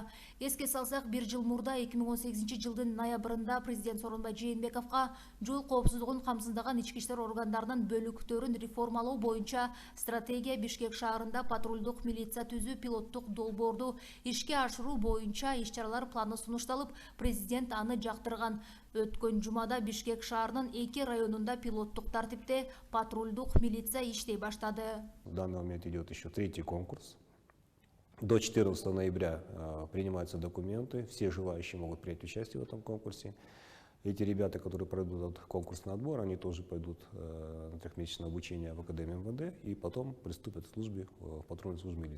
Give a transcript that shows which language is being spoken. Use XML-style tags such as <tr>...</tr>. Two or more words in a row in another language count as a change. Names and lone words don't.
<ky>Эске салсак, 1 жыл мурда 2018 жылдын ноябрында президент Сооронбай Жээнбековго жол коопсуздугун камсыздаган ички иштер органдарынын бөлүктөрүн реформалоо боюнча стратегия Бишкек шаарында патрулдук милиция түзүү пилоттук долбоорду ишке ашыруу боюнча иш-чаралар планы сунушталып, президент аны жактырган. Өткөн жумада Бишкек шаарынын 2 районунда пилоттук тартипте патрулдук милиция иштей баштады.</ky> <ru>В данный момент идет еще 3-й конкурс. До 14 ноября принимаются документы, все желающие могут принять участие в этом конкурсе. Эти ребята, которые пройдут этот конкурсный отбор, они тоже пойдут на трехмесячное обучение в Академии МВД и потом приступят к службе в патрульной службе милиции.</ru>